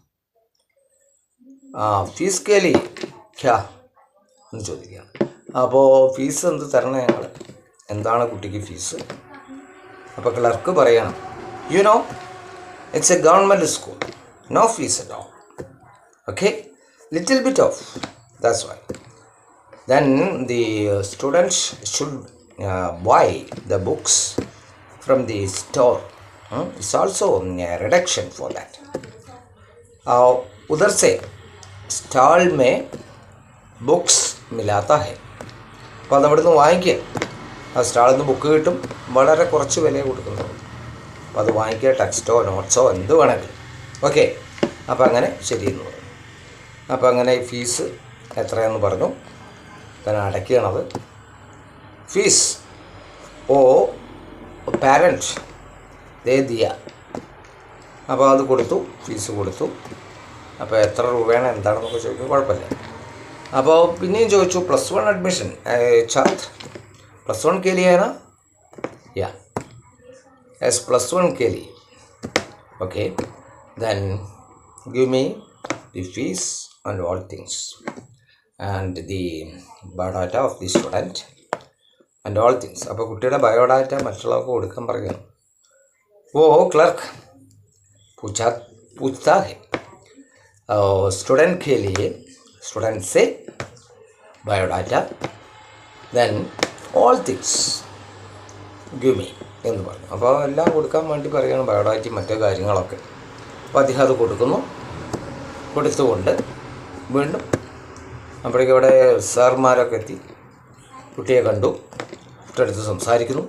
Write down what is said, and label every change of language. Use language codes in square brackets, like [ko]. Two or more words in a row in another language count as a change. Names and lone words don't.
[hi] फीस केली क्या [ml] എന്ന് ചോദിക്കുകയാണ്. അപ്പോൾ ഫീസ് എന്ത് തരണം ഞങ്ങൾ, എന്താണ് കുട്ടിക്ക് ഫീസ്? അപ്പോൾ ക്ലർക്ക് പറയണം, [en] you know, it's a government school, no fees at all. okay, little bit of, that's why. then the students should buy the books from the store. It's also a reduction for that. [hi] उधर से स्टॉल में बुक्स मिलाता है. [ml] അപ്പോൾ അതവിടുന്ന് വാങ്ങിക്കുക. ആ സ്റ്റാളിൽ നിന്ന് ബുക്ക് കിട്ടും, വളരെ കുറച്ച് വില കൊടുക്കുന്നത്. അപ്പോൾ അത് വാങ്ങിക്കുക, ടെക്സ്റ്റോ നോട്ട്സോ എന്ത് വേണമെങ്കിലും. ഓക്കെ, അപ്പോൾ അങ്ങനെ ശരിയെന്ന് പറഞ്ഞു. അപ്പോൾ അങ്ങനെ ഫീസ് എത്രയെന്ന് പറഞ്ഞു, തന്നെ അടയ്ക്കണത്. [hi] फीस ओ पैरेंट दे दिया. [ml] അപ്പോൾ അത് കൊടുത്തു, ഫീസ് കൊടുത്തു. അപ്പോൾ എത്ര രൂപയാണ് എന്താണെന്നൊക്കെ ചോദിക്കും, കുഴപ്പമില്ല. അപ്പോൾ പിന്നെയും ചോദിച്ചു, +1 അഡ്മിഷൻ [hi] छात्र +1 के लिए है ना? या यस, +1 के लिए. [en] okay, then give me the fees and all things and the biodata of the student and all things. [ml] അപ്പോൾ കുട്ടിയുടെ ബയോഡാറ്റ മറ്റുള്ളവർക്ക് കൊടുക്കാൻ പറയുകയാണ്. [hi] वो क्लर्क पूछता है स्टूडेंट के लिए, स्टूडेंट से बायोडाटा, [en] then all things give me [ml] എന്ന് പറഞ്ഞു. അപ്പോൾ എല്ലാം കൊടുക്കാൻ വേണ്ടി പറയുകയാണ്, ബയോഡാറ്റയും മറ്റു കാര്യങ്ങളൊക്കെ. അപ്പോൾ അദ്ദേഹം അത് കൊടുക്കുന്നു. കൊടുത്തുകൊണ്ട് വീണ്ടും അപ്പോഴേക്കും ഇവിടെ സാർമാരൊക്കെ എത്തി, കുട്ടിയെ കണ്ടു, കുട്ടിയെടുത്ത് സംസാരിക്കുന്നു.